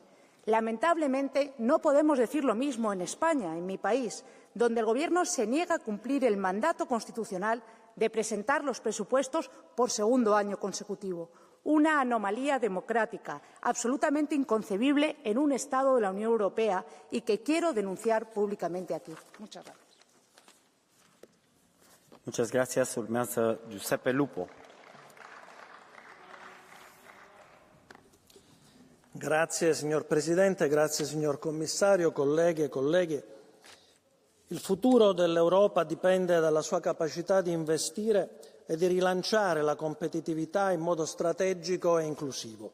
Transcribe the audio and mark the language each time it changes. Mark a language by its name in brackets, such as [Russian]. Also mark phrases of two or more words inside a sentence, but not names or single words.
[Spanish] Lamentablemente, no podemos decir lo mismo en España, en mi país, donde el Gobierno se niega a cumplir el mandato constitucional de presentar los presupuestos por segundo año consecutivo. Una anomalía democrática absolutamente inconcebible en un Estado de la Unión Europea y que quiero denunciar públicamente aquí. Muchas gracias. Muchas gracias. [Romanian] Urmează Giuseppe Lupo. [Italian] Grazie signor Presidente, grazie signor Commissario, colleghe e colleghi. Il futuro dell'Europa dipende dalla sua capacità di investire e di rilanciare la competitività in modo strategico e inclusivo.